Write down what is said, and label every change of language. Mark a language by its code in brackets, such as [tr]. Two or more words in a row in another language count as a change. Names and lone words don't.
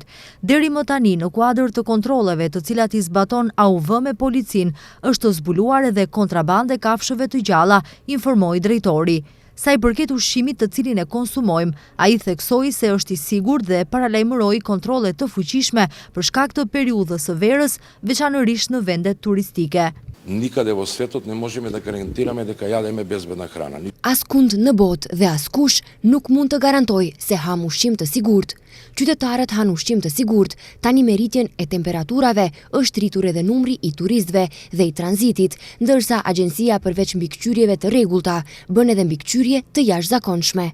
[sq] Deri më tani, në kuadër të kontrolleve të cilat I zbaton AUV me policin, është zbuluar edhe kontrabandë e kafshëve të gjalla, informoi drejtori. Sa I përket ushqimit të cilin e konsumojmë, ai theksoi se është I sigurt dhe paralajmëroi kontrolle të fuqishme për shkak të periudhës së verës, veçanërisht në vendet turistike. [mk] Никъде во светот не можеме да гарантираме дека јадеме безбедна храна. [sq] Askund në botë dhe askush nuk mund të garantojë se ham ushqim të sigurt. Qytetarët han ushqim të sigurt, tani me rritjen e temperaturave është rritur edhe numri I turistëve dhe I tranzitit, ndërsa agjencia përveç mbikëqyrjeve të rregullta bën edhe mbikëqyrje të jashtëzakonshme.